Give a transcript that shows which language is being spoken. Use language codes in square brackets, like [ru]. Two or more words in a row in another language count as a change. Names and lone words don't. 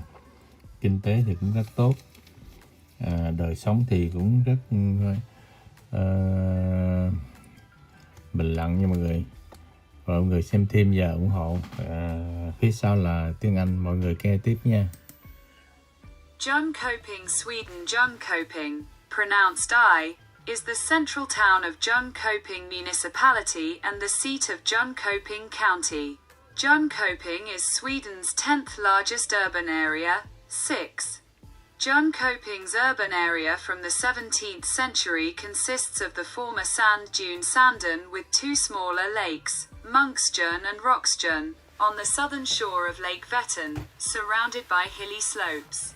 [vi] Kinh tế thì cũng rất tốt, đời sống thì cũng rất bình lặng nha mọi người. Và mọi người xem thêm và ủng hộ. Phía sau là tiếng Anh, mọi người nghe tiếp nha. [en] Jönköping, Sweden. Jönköping, pronounced I, is the central town of Jönköping municipality and the seat of Jönköping County. Jönköping is Sweden's 10th largest urban area, 6. Jönköping's urban area from the 17th century consists of the former sand dune Sanden with two smaller lakes, Munksjön and Roxjön, on the southern shore of Lake Vättern, surrounded by hilly slopes.